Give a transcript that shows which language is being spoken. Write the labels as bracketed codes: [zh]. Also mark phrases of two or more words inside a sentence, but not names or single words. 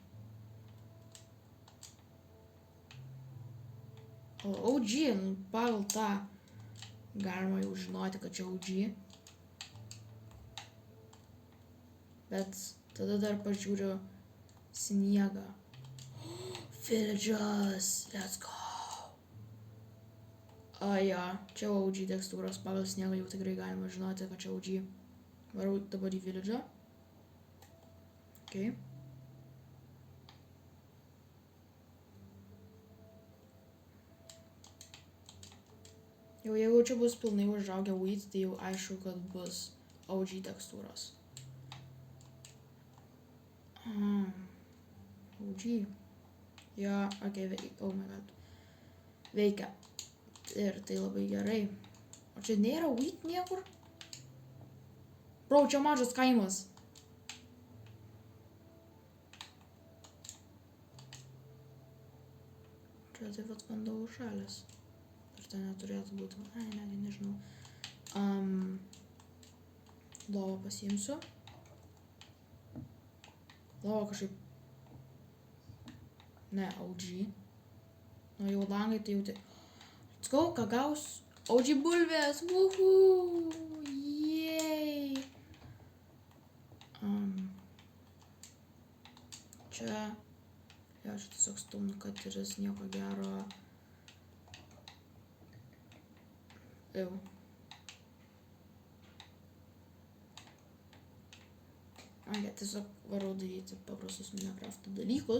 [lt] OG, pagal tą galima jau žinoti, kad čia OG. Bet tada dar pažiūriu sniegą. [en] Villages, let's go. [lt] Čia OG tekstūros, pagal sniegą jau tikrai galima žinoti, kad čia OG. Varau dabar į village'ą. Jau jeigu čia bus pilnai užaugę wheat, tai jau aišku, kad bus OG tekstūros. OG. [en] Oh my god. [lt] Veikia. Ir tai labai gerai. O čia nėra wheat niekur? Bro, čia mažas kaimas. Čia taip pat vanduo užšalęs. Ir tai neturėtų būti. Nežinau. Lovą pasiimsiu. Lova kažkaip. Ne, OG. Jau langai tai jau tai. [en] Let's go, [lt] ką gaus? OG bulvės. Woohoo! Yay! Čia. Čia tiesiog stumnu, kad ir nieko gero. Tiesiog varau daryti paprastus Minecrafto dalykus.